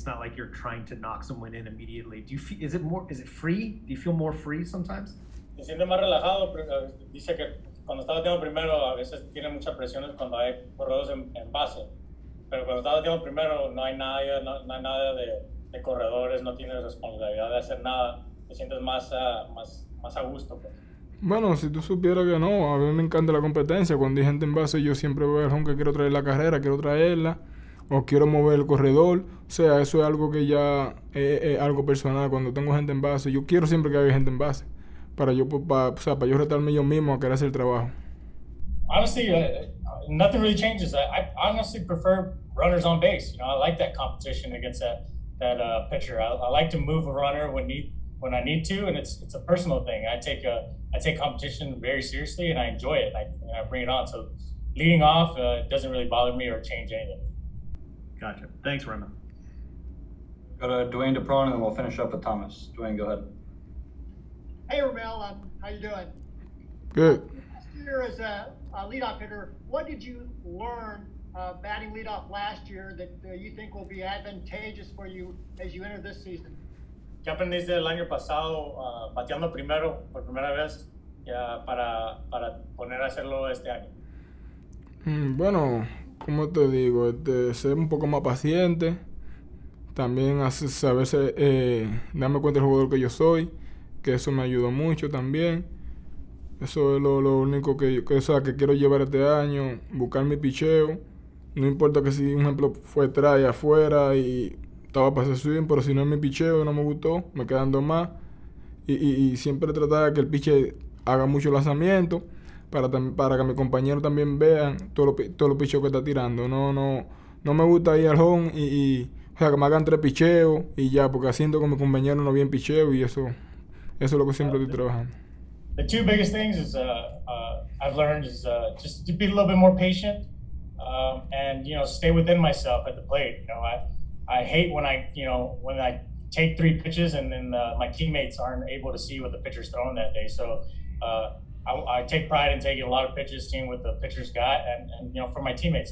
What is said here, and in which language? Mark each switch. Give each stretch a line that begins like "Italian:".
English: It's not like you're trying to knock someone in immediately. Do you feel, is it free? Do you feel more free sometimes?
Spanish: Se siente más relajado, pero dice que cuando está bateando primero a veces tiene muchas presiones cuando hay corredores en base. Pero cuando está bateando primero no hay nada de corredores, no tienes responsabilidad de hacer nada. Te sientes más a gusto, pues. Bueno, si tú supieras que no, a mí me encanta la competencia. Cuando hay gente en base, yo siempre veo el home que quiero traer la carrera, quiero traerla, o quiero mover el corredor. O sea, eso es algo que ya es algo personal. Cuando tengo gente en base, yo quiero siempre que haya gente en base, para yo retarme yo mismo a querer hacer el trabajo.
English: Honestly, nothing really changes. I honestly prefer runners on base. I like that competition against that pitcher. I like to move a runner when I need to, and it's a personal thing. I take competition very seriously, and I enjoy it. I bring it on. So leading off doesn't really bother me or change anything. Gotcha. Thanks, Raimel. Go to Dwayne DePron, and then we'll finish up with Thomas. Dwayne, go ahead. Hey, Raimel, how you doing? Good. Last year as a leadoff hitter, what did you learn batting leadoff last year that you think will be advantageous for you as you enter this season?
Spanish: ¿Qué aprendiste el año pasado bateando primero por primera vez para poner a hacerlo este año? Bueno, como te digo, ser un poco más paciente, también saber darme cuenta del jugador que yo soy, que eso me ayudó mucho también. Eso es lo único que quiero llevar este año, buscar mi picheo. No importa que si, un ejemplo, fue try afuera y estaba para hacer swing, pero si no es mi picheo y no me gustó, me quedando más. Y siempre tratar de que el pitcher haga mucho lanzamiento para que mis compañeros también vean todos los picheos que está tirando. No me gusta ir al home o sea, que me hagan 3 picheos y ya, porque haciendo con mis compañeros no bien picheo y eso es lo que siempre estoy trabajando.
English: The two biggest things is I've learned is just to be a little bit more patient and stay within myself at the plate. I hate when I take 3 pitches and then my teammates aren't able to see what the pitcher's throwing that day. So I take pride in taking a lot of pitches, seeing what the pitcher's got, and for my teammates.